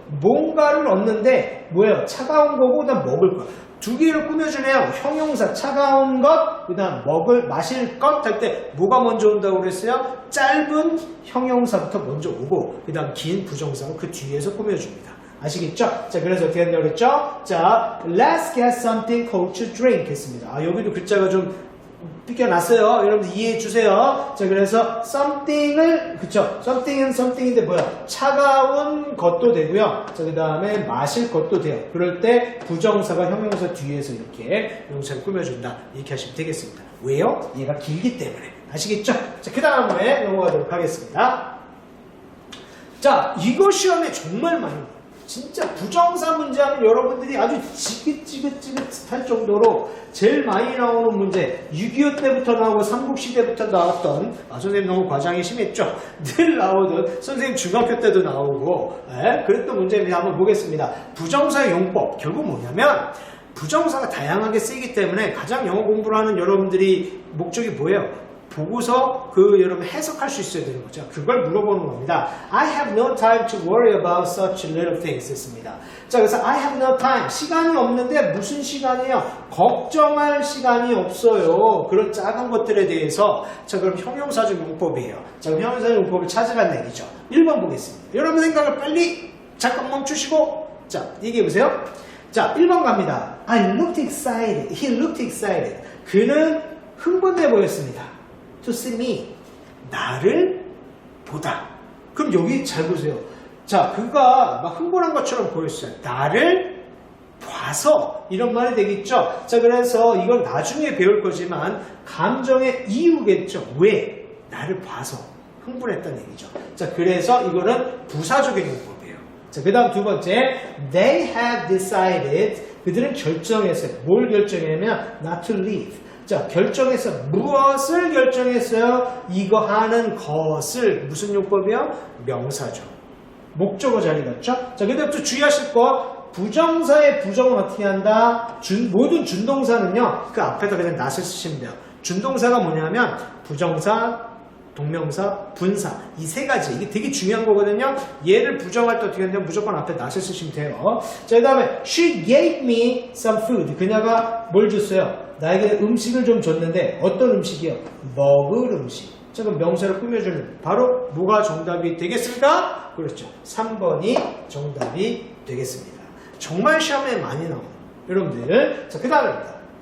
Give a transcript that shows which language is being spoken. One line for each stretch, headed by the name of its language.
Korean: 뭔가를 얻는데 뭐예요? 차가운 거고 그다음 먹을 거. 두 개를 꾸며주네요. 형용사 차가운 것, 그다음 마실 것 할 때 뭐가 먼저 온다고 그랬어요? 짧은 형용사부터 먼저 오고 그다음 긴 부정사가 그 뒤에서 꾸며줍니다. 아시겠죠? 자, 그래서 어떻게 한다고 그랬죠? 자,
English: let's get something cold to drink
Korean: 했습니다. 아, 여기도 글자가 좀 삐껴났어요. 여러분들 이해해 주세요. 자, 그래서 something을, 그쵸? something은 something인데 뭐야? 차가운 것도 되고요. 자, 그 다음에 마실 것도 돼요. 그럴 때 부정사가 형용사 뒤에서 이렇게 명사를 꾸며준다. 이렇게 하시면 되겠습니다. 왜요? 얘가 길기 때문에. 아시겠죠? 자, 그 다음에 넘어가도록 하겠습니다. 자, 이거 시험에 정말 많이 나와요. 진짜 부정사 문제 하면 여러분들이 아주 지긋지긋할 정도로 제일 많이 나오는 문제 6.25 때부터 나오고 삼국시대부터 나왔던 선생님 너무 과장이 심했죠? 늘 나오던 선생님 중학교 때도 나오고 그랬던 문제입니다. 한번 보겠습니다. 부정사의 용법 결국 뭐냐면 부정사가 다양하게 쓰이기 때문에 가장 영어 공부를 하는 여러분들이 목적이 뭐예요? 보고서 여러분 해석할 수 있어야 되는 거죠. 그걸 물어보는 겁니다.
English: I have no time to worry about such little things
Korean: 했습니다. 자, 그래서
English: I have no time.
Korean: 시간이 없는데 무슨 시간이에요? 걱정할 시간이 없어요. 그런 작은 것들에 대해서. 자, 그럼 형용사적 용법이에요. 자, 그럼 형용사적 용법을 찾으라는 얘기죠. 1번 보겠습니다. 여러분 생각을 빨리 잠깐 멈추시고 자, 얘기해 보세요.
English: 자, 1번 갑니다. I looked excited. He looked excited.
Korean: 그는 흥분돼 보였습니다.
English: To see me.
Korean: 나를 보다. 그럼 여기 잘 보세요. 자, 그가 막 흥분한 것처럼 보였어요. 나를 봐서 이런 말이 되겠죠. 자, 그래서 이건 나중에 배울 거지만 감정의 이유겠죠. 왜? 나를 봐서 흥분했다는 얘기죠. 자, 그래서 이거는 부사적인 용법이에요. 자, 그 다음 두 번째.
English: They have decided.
Korean: 그들은 결정했어요. 뭘 결정했냐면
English: not to leave.
Korean: 자, 결정해서 무엇을 결정했어요? 이거 하는 것을 무슨 용법이요? 명사죠. 목적어 자리 같죠? 자, 그다음부터 주의하실 거 부정사의 부정은 어떻게 한다? 모든 준동사는요. 그 앞에다 그냥 낫을 쓰시면 돼요. 준동사가 뭐냐면 부정사, 동명사, 분사 이 세 가지 이게 되게 중요한 거거든요. 얘를 부정할 때 어떻게 하냐면 무조건 앞에 낫을 쓰시면 돼요. 자, 그 다음에
English: She gave me some food.
Korean: 그녀가 뭘 줬어요? 나에게 음식을 좀 줬는데 어떤 음식이요? 먹을 음식. 자, 그럼 명사를 꾸며주는 바로 뭐가 정답이 되겠습니까? 그렇죠. 3번이 정답이 되겠습니다. 정말 시험에 많이 나오는 여러분들. 자, 그 다음입니다.